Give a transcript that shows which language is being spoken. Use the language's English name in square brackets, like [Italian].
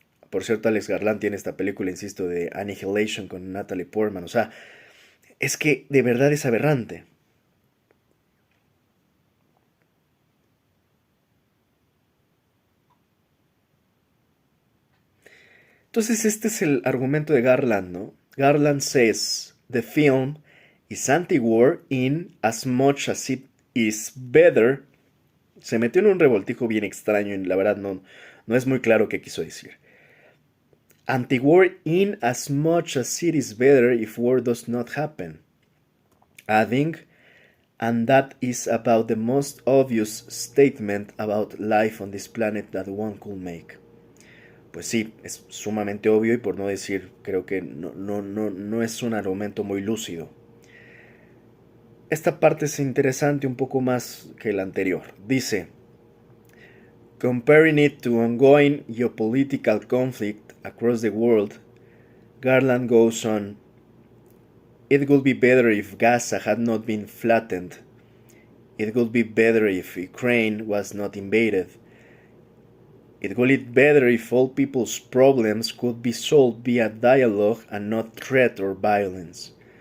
[Spanish] Por cierto, Alex Garland tiene esta película, insisto, de Annihilation con Natalie Portman. O sea, es que de verdad es aberrante. Entonces este es el argumento de Garland, ¿no? [English] Garland says, the film is anti-war in as much as it is better. [Spanish] Se metió en un revoltijo bien extraño y la verdad no es muy claro qué quiso decir. [English] Anti-war in as much as it is better if war does not happen. Adding, and that is about the most obvious statement about life on this planet that one could make. [Spanish] Pues sí, es sumamente obvio y por no decir, creo que no es un argumento muy lúcido. Esta parte es interesante un poco más que la anterior. Dice, [English] comparing it to ongoing geopolitical conflict across the world, Garland goes on, it would be better if Gaza had not been flattened. It would be better if Ukraine was not invaded. It would be better if all people's problems could be solved via dialogue and not threat or violence.